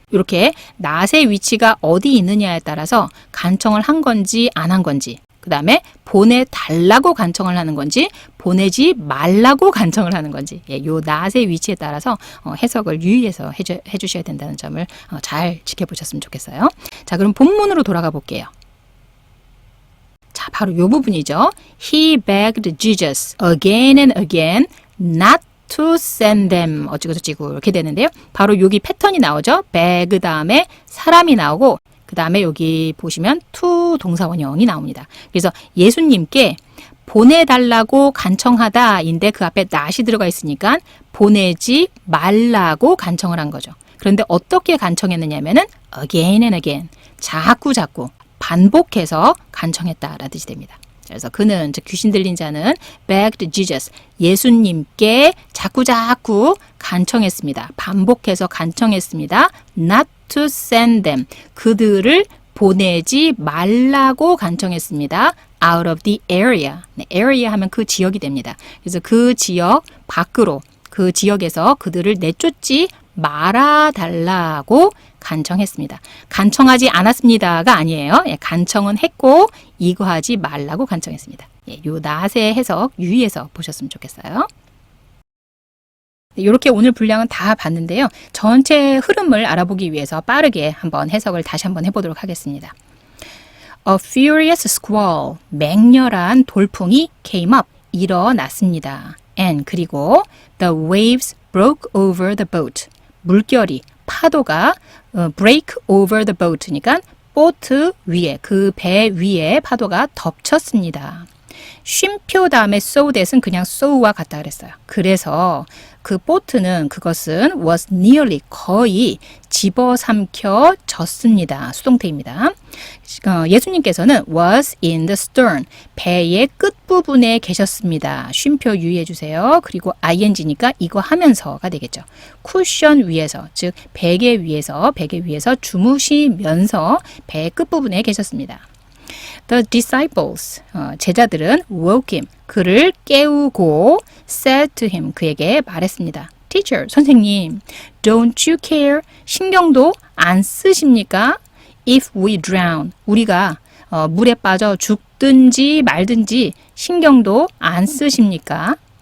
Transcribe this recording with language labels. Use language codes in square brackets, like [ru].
[ko] 이렇게 not의 위치가 어디 있느냐에 따라서 간청을 한 건지 안 한 건지, 그 다음에 보내달라고 간청을 하는 건지 보내지 말라고 간청을 하는 건지, 요 not의 위치에 따라서 해석을 유의해서 해주셔야 된다는 점을 잘 지켜보셨으면 좋겠어요. 자, 그럼 본문으로 돌아가 볼게요. 자, 바로 요 부분이죠. [en] He begged Jesus again and again not to send them [ko] 어찌고저찌고 이렇게 되는데요. 바로 여기 패턴이 나오죠. beg 다음에 사람이 나오고 그 다음에 여기 보시면 to 동사원형이 나옵니다. 그래서 예수님께 보내달라고 간청하다인데 그 앞에 not이 들어가 있으니까 보내지 말라고 간청을 한 거죠. 그런데 어떻게 간청했느냐면은 [en] again and again [ko] 자꾸 반복해서 간청했다라는 뜻이 됩니다. 그래서 그는, 즉 귀신 들린 자는 [en] begged Jesus, [ko] 예수님께 자꾸 간청했습니다. 반복해서 간청했습니다. [en] not to send them, [ko] 그들을 보내지 말라고 간청했습니다. [en] out of the area, area [ko] 하면 그 지역이 됩니다. 그래서 그 지역 밖으로, 그 지역에서 그들을 내쫓지 말아달라고 간청했습니다. 간청하지 않았습니다가 아니에요. 간청은 했고 이거 하지 말라고 간청했습니다. 요 not의 해석 유의해서 보셨으면 좋겠어요. 이렇게 오늘 분량은 다 봤는데요. 전체 흐름을 알아보기 위해서 빠르게 한번 해석을 다시 한번 해보도록 하겠습니다. [en] A furious squall, [ko] 맹렬한 돌풍이 [en] came up, [ko] 일어났습니다. [en] And [ko] 그리고 [en] the waves broke over the boat, [ko] 물결이 파도가 [en] break over the boat니까 [ko] 보트 위에, 그 배 위에 파도가 덮쳤습니다. 쉼표 다음에 so that은 그냥 so와 같다 그랬어요. 그래서 그 보트는, 그것은 [en] was nearly, [ko] 거의 집어삼켜졌습니다. 수동태입니다. 예수님께서는 [en] was in the stern, [ko] 배의 끝부분에 계셨습니다. 쉼표 유의해 주세요. 그리고 ing니까 이거 하면서가 되겠죠. 쿠션 위에서, 즉 베개 위에서 주무시면서 배의 끝부분에 계셨습니다. [en] The disciples, [ko] 제자들은 [en] woke him, [ko] 그를 깨우고 [en] said to him, [ko] 그에게 말했습니다. Teacher, 선생님, [en] don't you care, [ko] 신경도 안 쓰십니까? [en] If we drown, [ko] 우리가 물에 빠져 죽든지 말든지 신경도 안 쓰십니까?